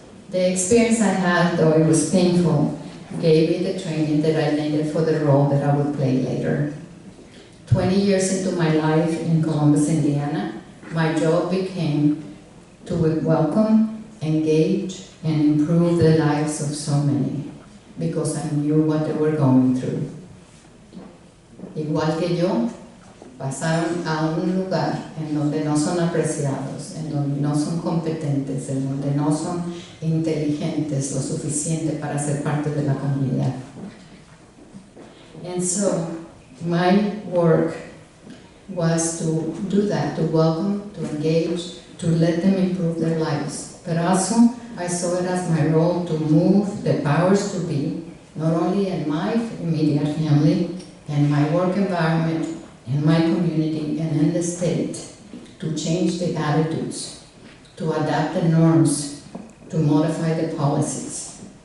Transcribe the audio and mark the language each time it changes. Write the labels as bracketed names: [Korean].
[English] The experience I had, though it was painful, gave me the training that I needed for the role that I would play later. 20 years into my life in Columbus, Indiana, my job became to welcome, engage, and improve the lives of so many, because I knew what they were going through. [Spanish] Igual que yo, pasaron a un lugar en donde no son apreciados, en donde no son competentes, en donde no son inteligentes lo suficiente para ser parte de la comunidad. [English] And so, my work was to do that, to welcome, to engage, to let them improve their lives. But also, I saw it as my role to move the powers to be, not only in my immediate family, and my work environment, in my community, and in the state, to change the attitudes, to adapt the norms, to modify the policies.